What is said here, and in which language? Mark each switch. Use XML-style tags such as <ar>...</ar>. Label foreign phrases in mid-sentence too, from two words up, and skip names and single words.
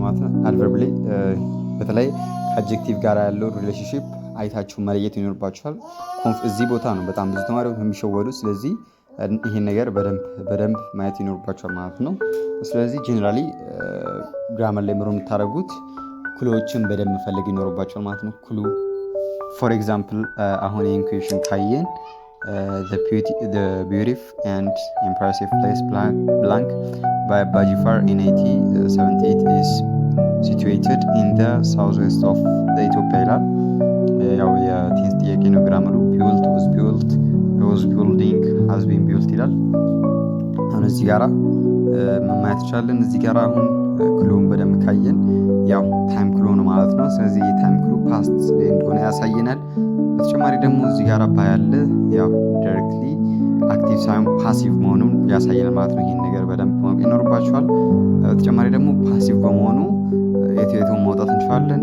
<am>ማለት ነው። አድቨርብ ላይ በተለይ ከአድጀክቲቭ ጋር ያለው ሪሌሽንሺፕ አይታችሁ መለየት ይኖርባችኋል። እዚህ ቦታ ነው በጣም ብዙ ተማሪዎች የሚሸወዱት። ስለዚህ ይሄን ነገር በደንብ ማየት ይኖርባችኋል ማለት ነው። ስለዚህ ጄኔራሊ ግራመር ላይ ምሮ የምታደርጉት ክሎችን በደንብ መፈለግ ይኖርባችኋል ማለት ነው።</am> <en>clue for example</en> <am>አሁን ይህን ኩዌሽን ካየን</am> <en>the beautiful and impressive place blank by Bajifar in 1878 is situated in the southwest of the Ethiopia</en> <am>ይላል። ያው የቴንስ ጥያቄ ነው። ግራመሩ ቢውልት፣</am> <en>was built፣ was building፣ has been built</en> <am>ይላል። አሁን እዚህ ጋራ ማየት ይቻላል። እዚህ ጋራ አሁን ክሎን በደንብ ካየን ያው</am> <en>time clue</en> <am>ነው ማለት ነው። ስለዚህ የታይም ክሎ ፓስት ላይ እንደሆነ ያሳየናል። በተጨማሪ ደግሞ እዚህ ጋር ባያለ ያው ዳይሬክትሊ አክቲቭ ሳይሆን ፓሲቭ መሆኑን ያሳየናል ማለት ነው። ይህን ነገር በደንብ ማወቅ ይኖርባችኋል። በተጨማሪ ደግሞ ፓሲቭ በመሆኑ የት ማውጣት እንችላለን?</am>